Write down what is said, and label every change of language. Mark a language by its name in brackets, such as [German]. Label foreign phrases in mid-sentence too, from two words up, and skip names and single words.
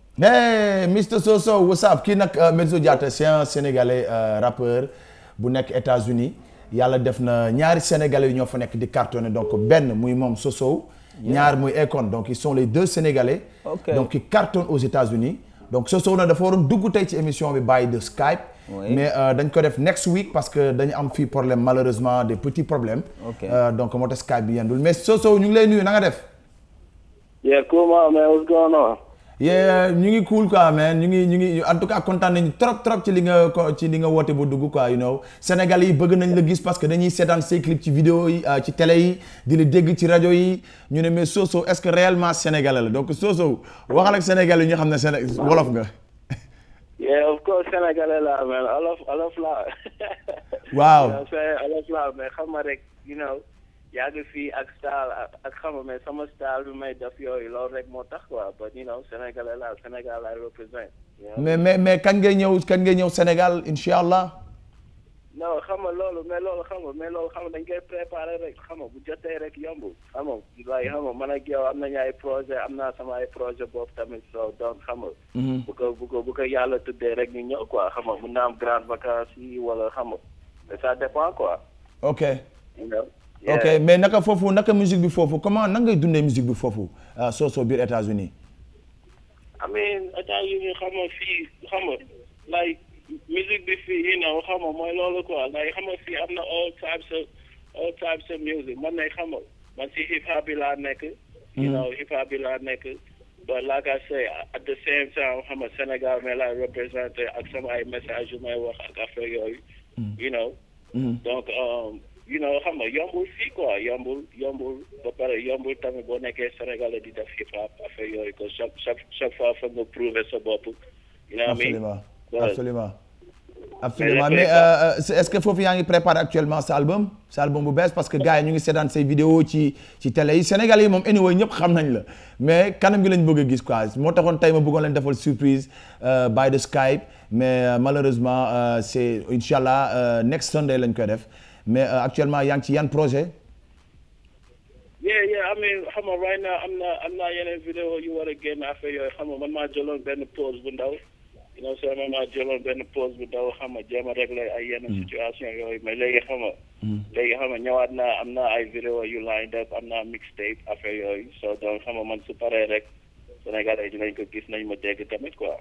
[English] Hey Mr Soso what's up [Wolof] kii nag Medzo Diatta [French] c'est un sénégalais rappeur [Wolof] bu nekk États-Unis yàlla def na ñaari sénégalais yu ñoo fa nekk di [French] cartonné donc [Wolof] benn muy moom Soso. ñaar muy Akon [French] donc ils sont les deux sénégalais. [Wolof] Okay. [French] Donc qui cartonnent aux États-Unis donc [Wolof] Soso na dafa waroon dugg tey ci émission bi [English] by de Skype. [Wolof] Oui. Mais dañ ko def [English] next week [French] parce que [Wolof] dañu am fii [French] problème malheureusement des petits problèmes. [Wolof] Okay. Donc moo tax Skype bi yendul mais Soso ñu ngi lay nuyu na nga def. [English] Yeah, cool man, what's going on? Yeah, [Wolof] ñu ngi cool quoi man ñu ngi [French] en tout cas [Wolof] kontaan nañu trop ci li nga woote ba dugg quoi [English] you know [Wolof] Sénégal yi bëgg nañ la gis [French] parce que [Wolof] dañuy seetaan say clip ci vidéo yi ci télé yi di la dégg ci rajo yi ñu ne mais Soso [French] est-ce que réellement sénégalais [Wolof] la donc Soso waxal ak Sénégal yi ñu xam ne wolof nga. [English] Yeah, of course [Wolof] sénégalais la man olof la. waaw olof la mais xam nga rek [English] you know. [Wolof] yaa ngi fii ak style ak xam mais sama style bi may def yooyu loolu rek moo tax quoi [English] but you know [Wolof] Sénégal [English] I represent. [Wolof] mais kañ ngay ñëw Sénégal incha allah. non xam nga loolu xam nga dañ koy préparer rek xam nga bu jotee rek yomb xam nga man ak yow am nañu ay projet am naa sama ay projet boobu tamit so donc xam nga. bu ko yàlla tuddee rek ñu ñëw quoi xam nga mun naa am [French] grande vacances [Wolof] yi wala xam nga [French] ça dépend quoi. [English] ok. you know. Yeah. [Wolof] Ok mais naka musique bi foofu comment nan ngay dundee musique bi foofu Soso biir États-Unis. [English] I mean [Wolof] États-Unis xam nga fii xam nga like musique bi fii [English] you know [Wolof] xam nga mooy loolu quoi like xam nga fii am na [English] all types of music [Wolof] man nay xam nga man si hip hop bi laa nekk. [English] you know [Wolof] hip hop bi laa nekk. [English] but like I say at the same time [Wolof] xam nga Sénégal mais laay représenté ak sama ay message yu may wax ak affaire yooyu. [English] you know. donc. you know [Wolof] xam nga yombul fii quoi yombul ba pare yombul tamit boo nekkee Sénégalais di def hip hop affaire yooyu [French] que chaque fois [Wolof] foog nga prouver sa bopp. [English] you know [French] absolument mais est-ce que [Wolof] foofu yaa ngi préparé actuellement sa album bu bees [French] parce que [Wolof] gars yi ñu ngi seetaan say vidéo ci télé yi Sénégalais yi moom anyway ñëpp xam nañ la mais kanam gi lañ bëgg a gis quoi moo taxoon tey ma bëggoon leen defal surprise [English] by the Skype [French] mais malheureusement c'est [Wolof] inchallah [English] next Sunday [Wolof] lañ koy def. mais actuellement yaa ngi ci yan projet. [English] yeah I mean [Wolof] xam nga [English] right now [Wolof] am na yeneen vidéo yu war a génn affaire yooyu xam nga man maa jëloon benn pause bu ndaw [English] you know so [Wolof] man maa jëloon benn pause bu ndaw xam nga jéem a régler ay yenn situation yooyu mais léegi xam nga ñëwaat naa am na ay vidéo yu [English] lined up [Wolof] am na mixtape affaire yooyu so donc xam nga man su paree rek Sénégalais dinañ ko gis nañ ma dégg tamit quoi.